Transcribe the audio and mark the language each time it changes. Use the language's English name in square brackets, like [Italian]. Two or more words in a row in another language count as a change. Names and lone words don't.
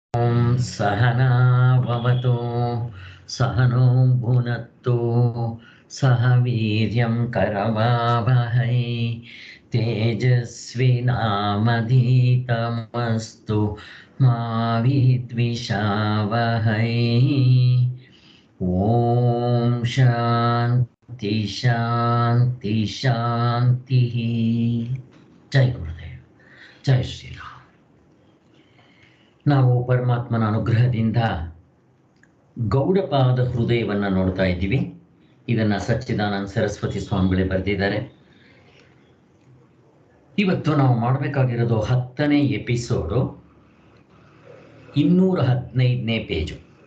[Sanskrit] ॐ सहना भवतु सहनो भुनक्तु सह वीर्यं करवावहै तेजस्विनामधीतमस्तु मा विद्विषावहै। ॐ शान्ति शान्ति शान्तिः। [Hindi] जय गुरुदेव, जय ಶ್ರೀರಾಮ್. [Kannada] ನಾವು ಪರಮಾತ್ಮನ ಅನುಗ್ರಹದಿಂದ ಗೌಡಪಾದ ಹೃದಯವನ್ನು ನೋಡ್ತಾ ಇದ್ದೀವಿ. ಇದನ್ನು ಸಚ್ಚಿದಾನಂದ ಸರಸ್ವತಿ ಸ್ವಾಮಿಗಳೇ ಬರೆದಿದ್ದಾರೆ. ಇವತ್ತು ನಾವು ಮಾಡಬೇಕಾಗಿರೋದು 10ನೇ ಎಪಿಸೋಡು, 215ನೇ ಪೇಜು.